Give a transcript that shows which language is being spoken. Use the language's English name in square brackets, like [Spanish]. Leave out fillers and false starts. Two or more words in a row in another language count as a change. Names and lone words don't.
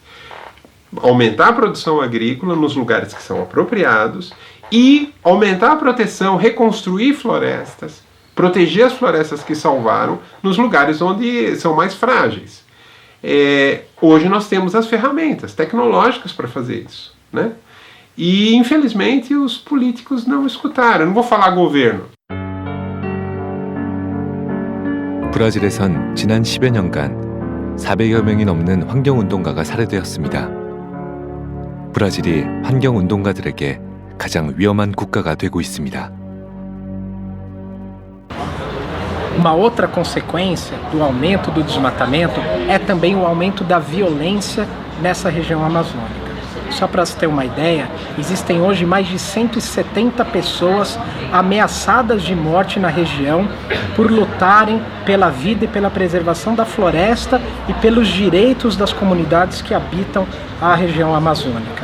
[Portuguese] Aumentar a produção agrícola nos lugares que são apropriados e aumentar a proteção, reconstruir florestas, proteger as florestas que salvaram nos lugares onde são mais frágeis. Hoje nós temos as ferramentas tecnológicas para fazer isso, né? E infelizmente os políticos não escutaram. Eu não vou falar governo. [Korean] 브라질에선 지난 10여 년간 400여 명이 넘는 환경운동가가 살해되었습니다. 브라질이 환경운동가들에게 가장 위험한 국가가 되고 있습니다. [Portuguese] Uma outra consequência do aumento do desmatamento é também o aumento da violência nessa região amazônica. Só para você ter uma ideia, existem hoje mais de 170 pessoas ameaçadas de morte na região por lutarem pela vida e pela preservação da floresta e pelos direitos das comunidades que habitam a região amazônica.